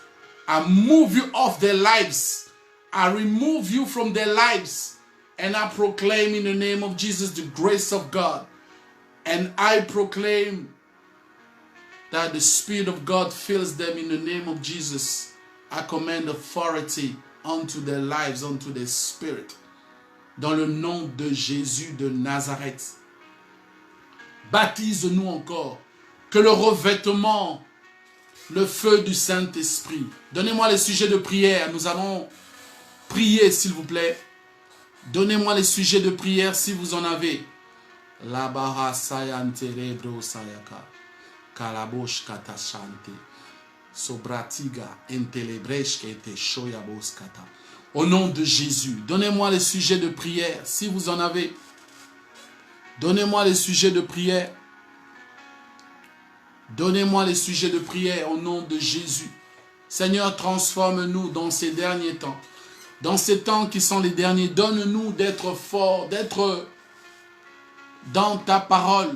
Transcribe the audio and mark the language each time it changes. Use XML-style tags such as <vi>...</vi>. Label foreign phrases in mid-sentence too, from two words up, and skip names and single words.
<en>I move you off their lives. I remove you from their lives. And I proclaim in the name of Jesus the grace of God. And I proclaim that the Spirit of God fills them in the name of Jesus. I command authority unto their lives, unto their spirit.</en> <fr>Dans le nom de Jésus de Nazareth. Baptise-nous encore. Que le revêtement, le feu du Saint-Esprit. Donnez-moi les sujets de prière. Nous allons prier, s'il vous plaît. Donnez-moi les sujets de prière si vous en avez. La bara sayante rebro sayaka. Kalabosh katashante. Sobratiga entelebresh kete shoyabos kata. Au nom de Jésus, donnez-moi les sujets de prière si vous en avez. Donnez-moi les sujets de prière. Donnez-moi les sujets de prière au nom de Jésus. Seigneur, transforme-nous dans ces derniers temps. Dans ces temps qui sont les derniers, donne-nous d'être forts, d'être dans ta parole.</fr>